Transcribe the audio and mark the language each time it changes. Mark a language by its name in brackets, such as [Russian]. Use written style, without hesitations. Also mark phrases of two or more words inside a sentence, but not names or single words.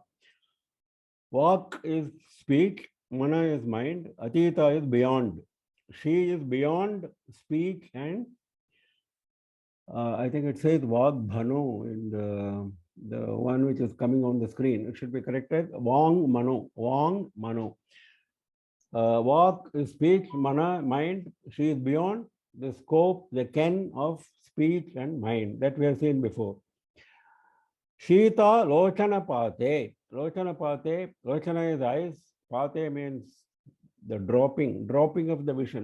[English] Vak is speech, Mana is mind, Atita is beyond. She is beyond speech and I think it says [Sanskrit] Vag Bhano [English] in the one which is coming on the screen. It should be corrected. [Sanskrit] Vang Mano. Vang Mano. [English] Vak is speech, Mana, mind. She is beyond the scope, the ken of speech and mind that we have seen before. [Sanskrit] Shita Lochana Pate. Lochana Pate. [English] Lochana is eyes. Pate means the dropping of the vision.